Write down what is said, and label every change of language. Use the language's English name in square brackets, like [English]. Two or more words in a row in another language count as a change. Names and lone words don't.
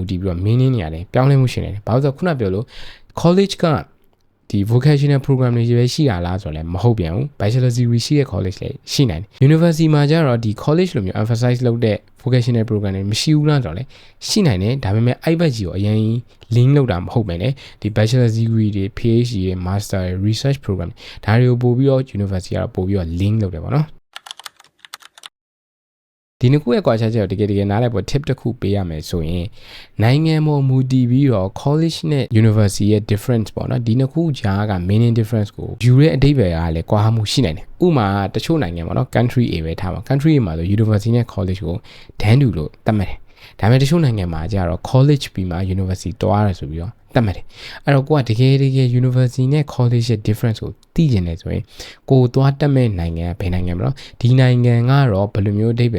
[Burmese] တည်ပြီးတော့ meaning တွေရတယ်ပြောင်းလဲမှုရှင်နေတယ်ဘာလို့ဆိုခုနပြောလို့ college ကဒီ [English] vocational program [Burmese] တွေပဲရှိတာလားဆိုတော့လည်းမဟုတ်ပြန်ဘူး [English] bachelor's degree [Burmese] ရှိတဲ့ college လည်းရှိနိုင်တယ် university မှာကျတော့ဒီ college လိုမျိုး emphasize လုပ်တဲ့ [English] vocational program [Burmese] တွေမရှိဘူးလားဆိုတော့လည်းရှိနိုင်တယ်ဒါပေမဲ့အဲ့ဘက်ကြီးကိုအရင် link လုပ်တာမဟုတ်ပဲねဒီ [English] bachelor's degree [Burmese] တွေ PhD တွေ master တွေ [English] research program [Burmese] ဒါတွေကိုပို့ပြီးတော့ university ကတော့ပို့ပြီးတော့ link လုပ်တယ်ပေါ့နော် ဒီနှစ်ခုရဲ့ကွာခြားချက်ကိုတကယ်နားလည်ဖို့ tip တစ်ခုပေးရမယ်ဆိုရင်နိုင်ငံပေါ်မူတည်ပြီးတော့ college နဲ့ university ရဲ့ difference ပေါ့နော်ဒီနှစ်ခုကြားက [English] meaning difference [Burmese] ကိုယူတဲ့အဓိပ္ပာယ်ကလည်းကွာဟမှုရှိနိုင်တယ်ဥပမာတချို့နိုင်ငံပေါ့နော် [English] country A [Burmese] ပဲထားပါ [English] country A [Burmese] မှာဆို university နဲ့ college ကိုတန်းတူလို့သတ်မှတ်တယ်ဒါပေမဲ့တချို့နိုင်ငံမှာကျတော့ college ပြီးမှ university တွားရဆိုပြီးတော့သတ်မှတ်တယ်အဲ့တော့ကိုကတ ကယ် university နဲ့ college ရဲ့ difference ကိုသိကျင်တယ်ဆိုရင်ကိုသွားတက်မဲ့နိုင်ငံဘယ်နိုင်ငံမလို့ဒီနိုင်ငံကတော့ဘယ်လိုမျိုးအဓိပ္ပာယ်